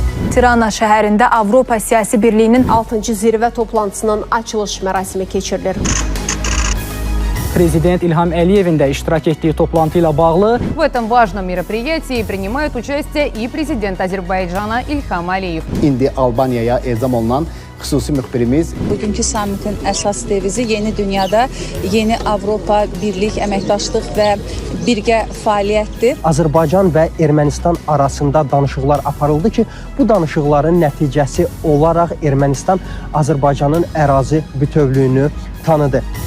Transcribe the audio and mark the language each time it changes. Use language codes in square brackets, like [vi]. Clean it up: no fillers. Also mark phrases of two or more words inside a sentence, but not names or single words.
[az] Tirana şəhərində Avropa Siyasi Birliyinin 6-cı zirvə toplantısının açılış mərasimi keçirilir. Prezident İlham Əliyevin də iştirak etdiyi toplantı ilə bağlı [ru] В этом важном мероприятии принимают участие и президент Azərbaycana İlham Əliyev. [az] İndi Albaniyaya ezam olunan xüsusi müxbirimiz. Bugünkü samitin əsas devizi yeni dünyada yeni Avropa Birlik əməkdaşlıq və birgə fəaliyyətdir. Azərbaycan və Ermənistan arasında danışıqlar aparıldı ki, bu danışıqların nəticəsi olaraq Ermənistan Azərbaycanın ərazi bütövlüyünü tanıdı.